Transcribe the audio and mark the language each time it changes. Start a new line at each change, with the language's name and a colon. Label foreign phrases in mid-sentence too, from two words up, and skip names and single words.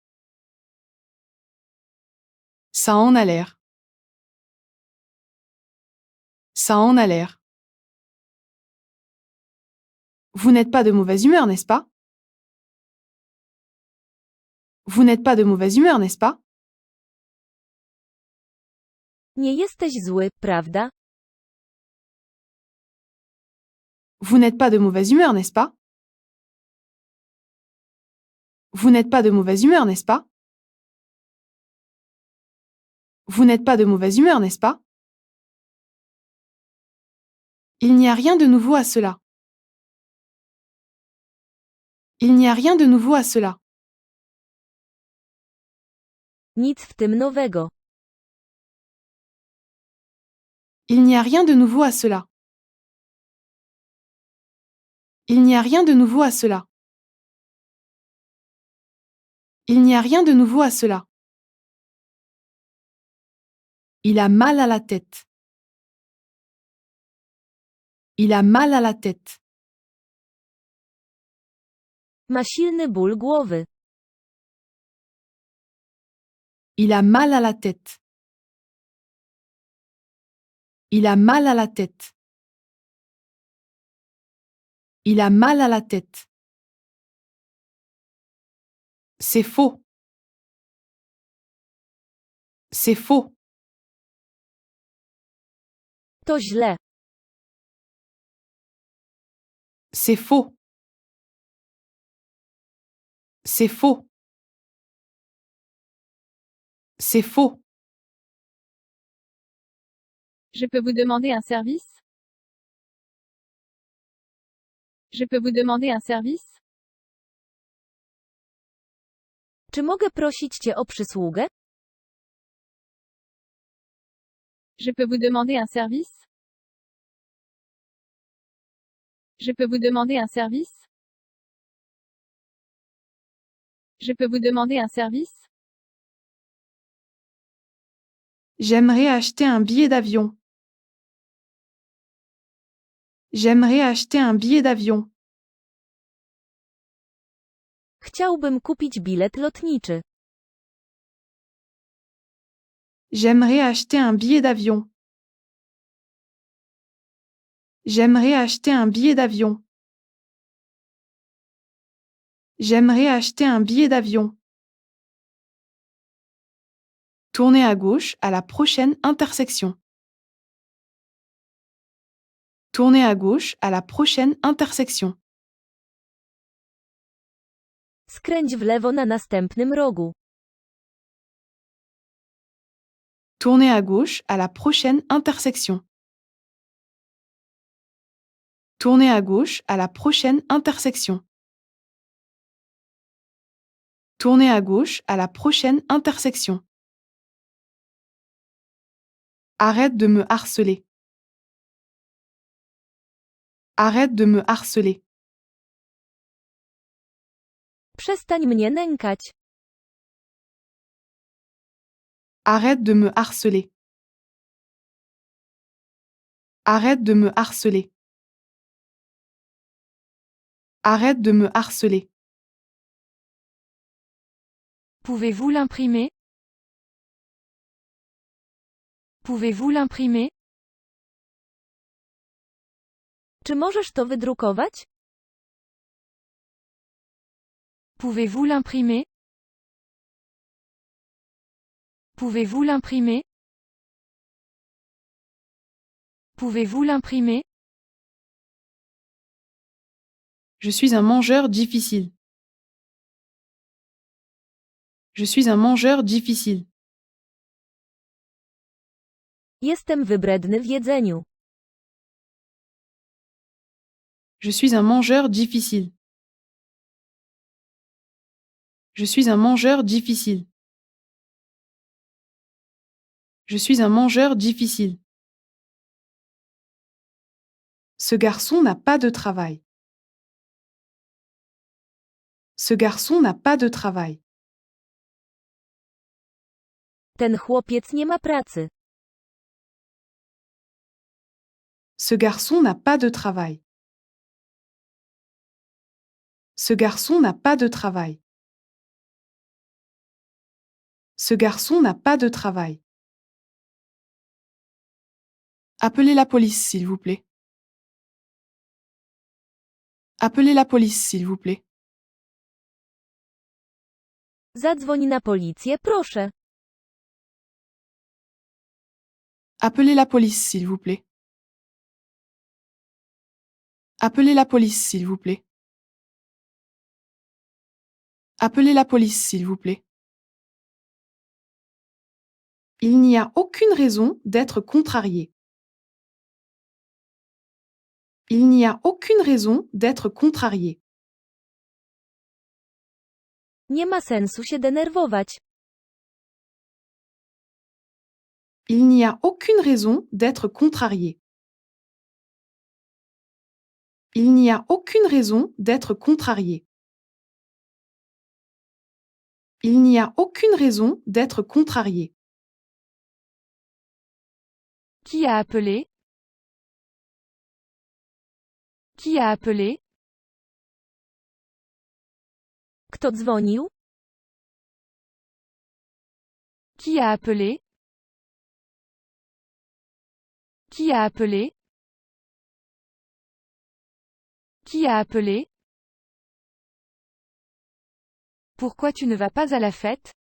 French: Ça en a l'air. Ça en a l'air. Vous n'êtes pas de mauvaise humeur, n'est-ce pas? Vous n'êtes pas de mauvaise humeur, n'est-ce pas?
Polish: Nie jesteś zły, prawda?
French: Vous n'êtes pas de mauvaise humeur, n'est-ce pas? Vous n'êtes pas de mauvaise humeur, n'est-ce pas? Vous n'êtes pas de mauvaise humeur, n'est-ce pas? Il n'y a rien de nouveau à cela. Il n'y a rien de nouveau à cela.
Polish: Nic w tym nowego.
French: Il n'y a rien de nouveau à cela. Il n'y a rien de nouveau à cela. Il n'y a rien de nouveau à cela. Il a mal à la tête. Il a mal à la tête.
Polish: Ma silny ból głowy.
French: Il a mal à la tête. Il a mal à la tête. Il a mal à la tête. C'est faux. C'est faux.
Polish: To źle.
French: C'est faux. C'est faux. C'est faux. Je peux vous demander un service? Je peux vous demander un service?
Polish: Czy mogę prosić cię o przysługę?
French: Je peux vous demander un service? Je peux vous demander un service? Je peux vous demander un service? J'aimerais acheter un billet d'avion. J'aimerais acheter un billet d'avion.
Polish: Chciałbym kupić bilet lotniczy.
French: J'aimerais acheter un billet d'avion. J'aimerais acheter un billet d'avion. J'aimerais acheter un billet d'avion. Tournez à gauche à la prochaine intersection. Tournez à gauche à la prochaine intersection.
Polish: Skręć w lewo na następnym rogu.
French: Tournez à gauche à la prochaine intersection. Tournez à gauche à la prochaine intersection. Tournez à gauche à la prochaine intersection. Arrête de me harceler. Arrête de me harceler.
Polish: Przestań mnie nękać.
French: Arrête de me harceler. Arrête de me harceler. Arrête de me harceler. Pouvez-vous l'imprimer? Pouvez-vous l'imprimer?
Polish: Czy możesz to wydrukować?
French: Pouvez-vous l'imprimer? Pouvez-vous l'imprimer? Pouvez-vous l'imprimer? Je suis un mangeur difficile. Je suis un mangeur difficile.
Polish: Jestem wybredny w jedzeniu.
French: Je suis un mangeur difficile. Je suis un mangeur difficile. Je suis un mangeur difficile. Ce garçon n'a pas de travail. Ce garçon n'a pas de travail.
Polish: Ten chłopiec nie ma pracy.
French: Ce garçon n'a pas de travail. Ce garçon n'a pas de travail. Ce garçon n'a pas de travail. Appelez la police, s'il vous plaît. Appelez la police, s'il vous plaît.
Polish: Zadzwoń na policję, proszę.
French: Appelez la police, s'il vous plaît. Appelez la police, s'il vous plaît. Appelez la police, s'il vous plaît. Il n'y a aucune raison d'être contrarié. Il n'y a aucune raison d'être contrarié.
Polish: Nie ma sensu się denerwować.
French: Il n'y a aucune raison d'être contrarié. Il n'y a aucune raison d'être contrarié. Il n'y a aucune raison d'être contrarié. Qui a appelé? Qui a appelé?
Polish: Kto dzwonił?
French: Qui a appelé? Qui a appelé? Qui a appelé? Pourquoi tu ne vas pas à la fête?